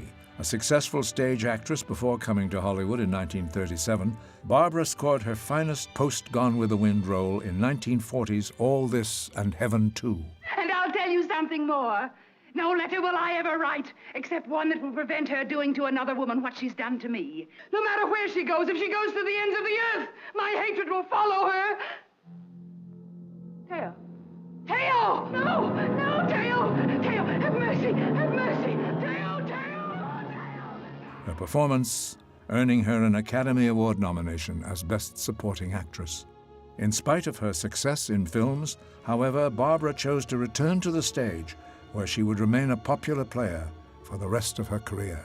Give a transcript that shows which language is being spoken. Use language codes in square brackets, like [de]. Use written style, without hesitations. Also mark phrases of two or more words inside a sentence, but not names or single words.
[en] A successful stage actress before coming to Hollywood in 1937, Barbara scored her finest post-Gone with the Wind role in 1940's All This and Heaven Too. And I'll tell you something. something more. No letter will I ever write, except one that will prevent her doing to another woman what she's done to me. No matter where she goes, if she goes to the ends of the earth, my hatred will follow her. Teo. Teo! No! No, Teo! Teo, have mercy! Have mercy! Teo! Teo! Teo! Her performance earning her an Academy Award nomination as Best Supporting Actress. In spite of her success in films, however, Barbara chose to return to the stage, where she would remain a popular player for the rest of her career.